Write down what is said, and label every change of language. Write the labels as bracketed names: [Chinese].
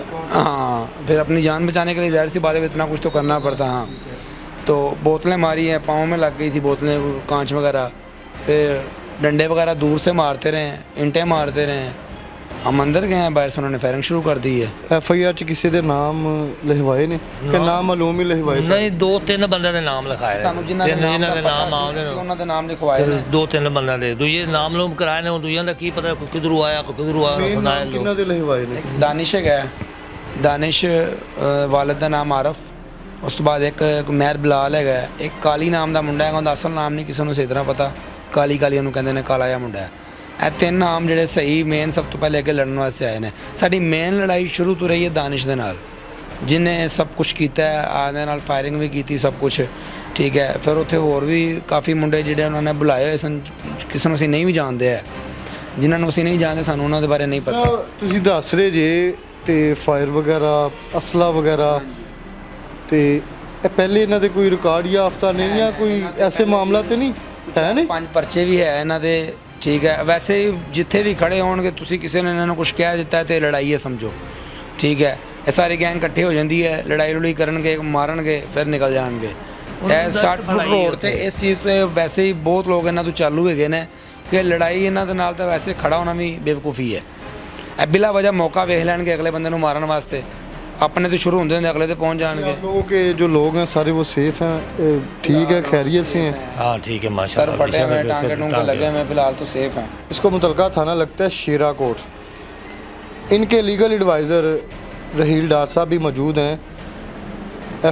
[Hindi] हाँ, फिर अपनी जान बचाने के लिए ज़ाहिर सी बात है इतना कुछ तो करना पड़ता। हाँ, तो बोतलें मारी हैं, पाँव में लग गई थी बोतलें, कांच वगैरह। फिर डंडे वगैरह दूर से मारते रहे, इंटें मारते रहे। हम अंदर गए हैं, बाहर से उन्होंने फायरिंग शुरू कर दी है। [Punjabi] FIR 'ਚ ਕਿਸੇ ਦੇ ਨਾਮ ਲਿਖਵਾਏ ਨੇ ਕਿ ਨਾਮ ਮਾਲੂਮ ਹੀ ਲਿਖਵਾਏ ਸੀ? ਨਹੀਂ 2-3 ਬੰਦਿਆਂ ਦੇ ਨਾਮ ਲਿਖਾਏ ਨੇ ਸਾਨੂੰ ਜਿਨ੍ਹਾਂ ਦੇ ਜਿਨ੍ਹਾਂ ਦੇ ਨਾਮ ਨਾਮ ਆਉਂਦੇ ਸੀ ਨੇ ਉਹਨਾਂ ਦੇ ਨਾਮ ਲਿਖਵਾਏ ਨੇ। 2-3 ਬੰਦਿਆਂ ਦੇ ਦੂਜੇ ਨਾਮ ਲੂਮ ਕਰਾਏ ਨੇ, ਉਹ ਦੂਜਿਆਂ ਦਾ ਕੀ ਪਤਾ ਕੋਈ ਕਿਧਰੋਂ ਆਇਆ ਕੋਈ ਕਿਧਰੋਂ ਆਇਆ ਮੇਨ ਸੁਣਾਏ ਲੋਕ। ਕਿੰਨਾ ਦੇ ਲਿਖਵਾਏ ਨੇ? [Hindi] दानिश है, दानिश वालिद [Punjabi] ਦਾ ਨਾਮ ਆਰਫ। ਉਸ ਤੋਂ ਬਾਅਦ ਇੱਕ ਮਹਿਰ ਬਲਾਲ ਹੈਗਾ, ਇੱਕ ਕਾਲੀ ਨਾਮ ਦਾ ਮੁੰਡਾ ਹੈਗਾ, ਉਹਦਾ ਅਸਲ ਨਾਮ ਨਹੀਂ ਕਿਸੇ ਨੂੰ ਸਹੀ ਤਰ੍ਹਾਂ ਪਤਾ, ਕਾਲੀ ਕਾਲੀ ਉਹਨੂੰ ਕਹਿੰਦੇ ਨੇ, ਕਾਲਾ ਜਿਹਾ ਮੁੰਡਾ ਹੈ। ਇਹ 3 ਨਾਮ ਜਿਹੜੇ ਸਹੀ ਮੇਨ ਸਭ ਤੋਂ ਪਹਿਲੇ ਅੱਗੇ ਲੜਨ ਵਾਸਤੇ ਆਏ ਨੇ। ਸਾਡੀ ਮੇਨ ਲੜਾਈ ਸ਼ੁਰੂ ਤੋਂ ਰਹੀ ਹੈ ਦਾਨਿਸ਼ ਦੇ ਨਾਲ, ਜਿਹਨੇ ਸਭ ਕੁਝ ਕੀਤਾ ਹੈ, ਆਦੇ ਨਾਲ ਫਾਇਰਿੰਗ ਵੀ ਕੀਤੀ, ਸਭ ਕੁਝ ਠੀਕ ਹੈ। ਫਿਰ ਉੱਥੇ ਹੋਰ ਵੀ ਕਾਫੀ ਮੁੰਡੇ ਜਿਹੜੇ ਉਹਨਾਂ ਨੇ ਬੁਲਾਏ ਹੋਏ ਸਨ, ਕਿਸੇ ਨੂੰ ਅਸੀਂ ਨਹੀਂ ਵੀ ਜਾਣਦੇ ਹੈ, ਜਿਨ੍ਹਾਂ ਨੂੰ ਅਸੀਂ ਨਹੀਂ ਜਾਣਦੇ ਸਾਨੂੰ ਉਹਨਾਂ ਦੇ ਬਾਰੇ ਨਹੀਂ ਪਤਾ। ਤੁਸੀਂ ਦੱਸ ਰਹੇ ਜੇ ਤੇ ਫਾਇਰ ਵਗੈਰਾ, ਅਸਲਾ ਵਗੈਰਾ, ਤੇ ਇਹ ਪਹਿਲੇ ਇਹਨਾਂ ਦੇ ਕੋਈ ਰਿਕਾਰਡ ਯਾਫਤਾ ਨਹੀਂ ਜਾਂ ਕੋਈ ਐਸੇ ਮਾਮਲਾ ਤੇ ਨਹੀਂ ਹੈ ਨੇ? 5 ਪਰਚੇ ਵੀ ਹੈ ਇਹਨਾਂ ਦੇ, ਠੀਕ ਹੈ। ਵੈਸੇ ਹੀ ਜਿੱਥੇ ਵੀ ਖੜੇ ਹੋਣਗੇ ਤੁਸੀਂ ਕਿਸੇ ਨੇ ਇਹਨਾਂ ਨੂੰ ਕੁਝ ਕਹਿ ਦਿੱਤਾ ਤੇ ਲੜਾਈ ਹੈ ਸਮਝੋ, ਠੀਕ ਹੈ। ਇਹ ਸਾਰੀ ਗੈਂਗ ਇਕੱਠੇ ਹੋ ਜਾਂਦੀ ਹੈ, ਲੜਾਈ ਲੜਾਈ ਕਰਨਗੇ, ਮਾਰਨਗੇ, ਫਿਰ ਨਿਕਲ ਜਾਣਗੇ। ਇਹ 60 ਫੁੱਟ ਰੋਡ ਤੇ ਇਸ ਚੀਜ਼ ਤੇ ਵੈਸੇ ਹੀ ਬਹੁਤ ਲੋਕ ਇਹਨਾਂ ਤੋਂ ਚਾਲੂ ਹੈਗੇ ਨੇ ਕਿ ਲੜਾਈ ਇਹਨਾਂ ਦੇ ਨਾਲ ਤਾਂ ਵੈਸੇ ਖੜਾ ਹੋਣਾ ਵੀ ਬੇਵਕੂਫੀ ਹੈ। ਇਹ ਬਿਲਾ ਵਜ੍ਹਾ ਮੌਕਾ ਵੇਖ ਲੈਣਗੇ ਅਗਲੇ ਬੰਦੇ ਨੂੰ ਮਾਰਨ ਵਾਸਤੇ, [Hindi] अपने तो शुरू होते हैं अगले तो पहुंच जाएंगे। आप लोगों के जो लोग हैं सारे वो सेफ हैं, ठीक है, खैरियत से हैं? हाँ ठीक है सर माशाल्लाह। फटे हुए टांगे टूंगे लगे हुए, फिलहाल तो सेफ हैं। इसको मुतलका थाना लगता है शेरा कोट। इनके लीगल एडवाइज़र रहील डार साहब भी मौजूद हैं।